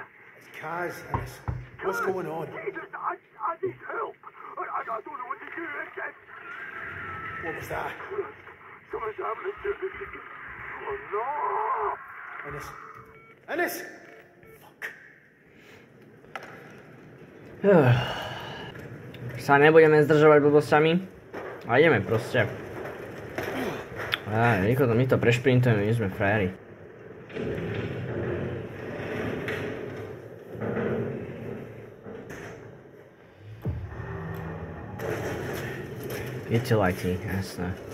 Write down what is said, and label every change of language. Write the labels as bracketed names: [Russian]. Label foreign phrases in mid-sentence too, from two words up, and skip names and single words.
[English] It's Kaz, Ennis. What's going on? Jesus, I need help. I don't know what to do. What was that? Something's happening to me. Oh no! Ennis. Ennis! Fuck. [Slovak] Sa nebudeme zdržovať blbosťami. A ideme proste. Rýchlo my to prešprintujeme, my sme frajeri. Utility, jasné.